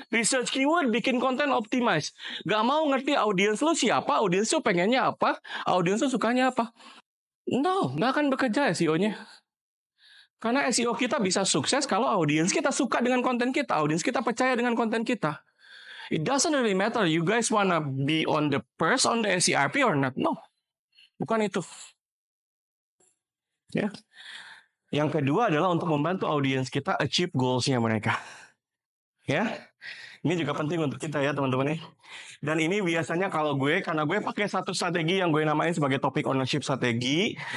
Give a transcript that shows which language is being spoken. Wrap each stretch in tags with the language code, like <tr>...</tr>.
<id>Research keyword, bikin konten optimize. Gak mau ngerti audiens lu siapa, audiens lu pengennya apa, audiens lu sukanya apa. No, gak akan bekerja SEO-nya. Karena SEO kita bisa sukses kalau audiens kita suka dengan konten kita, audiens kita percaya dengan konten kita.</id> <en>It doesn't really matter you guys wanna be on the first on the SERP or not.</en> <id>No. Bukan itu. Ya. Yang kedua adalah untuk membantu audiens kita achieve goals-nya mereka. Ya. Ini juga penting untuk kita ya teman-teman ya. Dan ini biasanya kalau karena gue pakai satu strategi yang gue namain sebagai topik ownership strategi.</id>